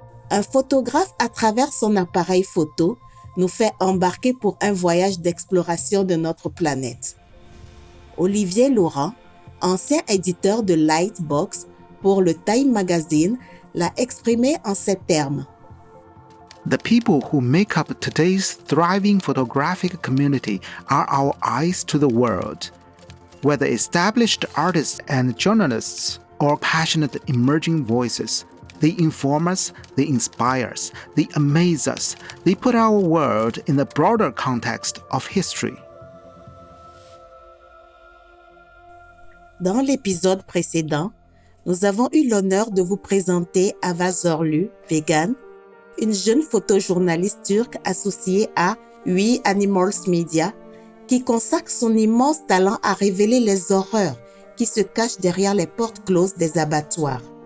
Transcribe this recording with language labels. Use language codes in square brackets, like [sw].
[fr] Un photographe, à travers son appareil photo, nous fait embarquer pour un voyage d'exploration de notre planète. Olivier Laurent, ancien éditeur de Lightbox pour le Time Magazine, l'a exprimé en ces termes. [en] The people who make up today's thriving photographic community are our eyes to the world. Whether established artists and journalists or passionate emerging voices, they inform us, they inspire us, they amaze us, they put our world in the broader context of history. [fr] Dans l'épisode précédent, nous avons eu l'honneur de vous présenter Ava Zorlu, végane, une jeune photojournaliste turque associée à We Animals Media, qui consacre son immense talent à révéler les horreurs qui se cachent derrière les portes closes des abattoirs.